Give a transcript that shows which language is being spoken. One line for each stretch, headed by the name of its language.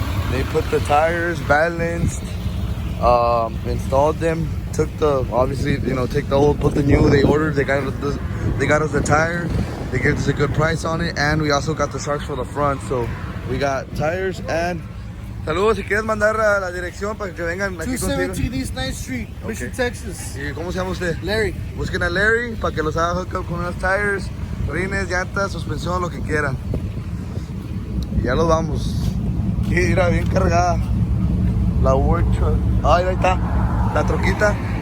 English: They put the tires balanced, installed them, took the, obviously, take the old, put the new, they ordered, they got us the tire, they gave us a good price on it, and we also got the shocks for the front, so we got tires and...
Spanish: Saludos, si quieres mandar a la dirección para que vengan aquí contigo.
English: 217 East 9th Street, Mission, Texas.
Spanish: ¿Y cómo se llama usted? Larry. Busquen a Larry para que los haga
English: hook up
Spanish: con unos tires, rines, llantas, suspensión, lo que quieran. Y ya los vamos. Mira, bien cargada. La
English: work truck.
Spanish: Ay, ahí está. La troquita.